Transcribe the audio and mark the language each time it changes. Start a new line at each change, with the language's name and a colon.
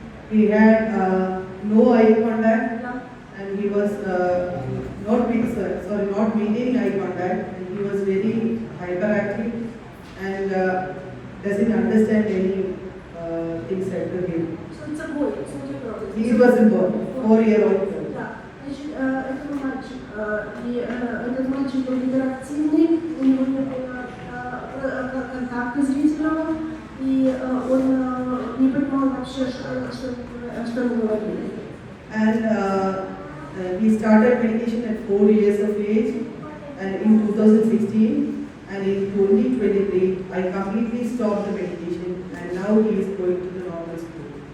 English: He had no eye contact, and he was not maintaining eye contact, and he was very hyperactive and doesn't understand any things said to him. So it's a boy, it's not a girl. He was a boy, 4-year-old boy.
Russian: Да, значит, это мальчик, и этот мальчик был гиперактивный, у него не было контакта зрительного, и он не понимал вообще, что они говорили.
English: And he started medication at 4 years of age, and in 2016, and in 2023, I completely stopped the medication, and now he is going to the normal school.